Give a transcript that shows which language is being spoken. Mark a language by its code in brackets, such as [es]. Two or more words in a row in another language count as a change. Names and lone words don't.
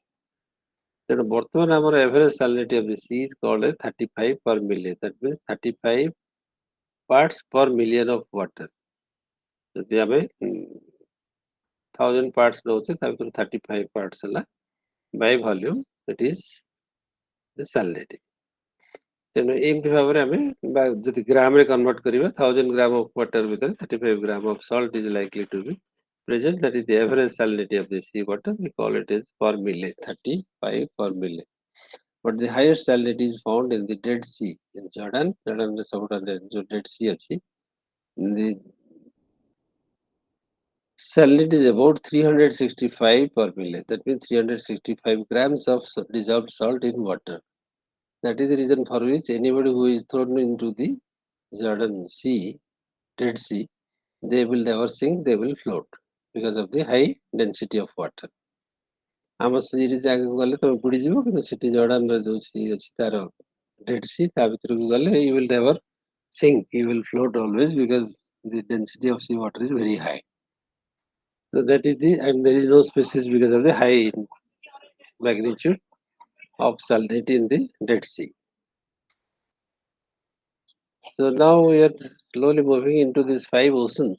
[or] ତେଣୁ ବର୍ତ୍ତମାନ ଆମର [en] average salinity of the sea is called as 35 per million. That means 35 parts per million of water. [or] ଯଦି ଆମେ 1000 parts ନଉଛେ, ତା ଭିତରୁ 35 parts ହେଲା [en] by volume, that is the salinity. [or] ତେଣୁ ଏମିତି ଭାବରେ ଆମେ ଯଦି ଗ୍ରାମରେ କନଭର୍ଟ କରିବା, 1000 [en] gram of water [or] ଭିତରେ 35 [en] gram of salt is likely to be present. That is the average salinity of the sea water. We call it as per mille, 35 per mille. But the highest salinity is found in the Dead Sea in Jordan. Jordan ରେ [or] ସବୁଠାରୁ ଯୋଉ [en] Dead Sea ଅଛି, the salinity is about 365 per mille. That means 365 grams of dissolved salt in water. That is the reason for which anybody who is thrown into the Jordan Sea, Dead Sea, they will never sink, they will float because of the high density of water. [or] ଆମ ସିରି ଜାଗାକୁ ଗଲେ ତମେ ବୁଡ଼ିଯିବ, କିନ୍ତୁ ସେଠି ଜର୍ଡାନର ଯୋଉ ସି ଅଛି ତାର Dead Sea, ତା ଭିତରକୁ ଗଲେ [en] you will never sink, you will float always because the density of sea water is very high. So that is and there is no species because of the high magnitude of salinity in the Dead Sea. So now we are slowly moving into these 5 oceans.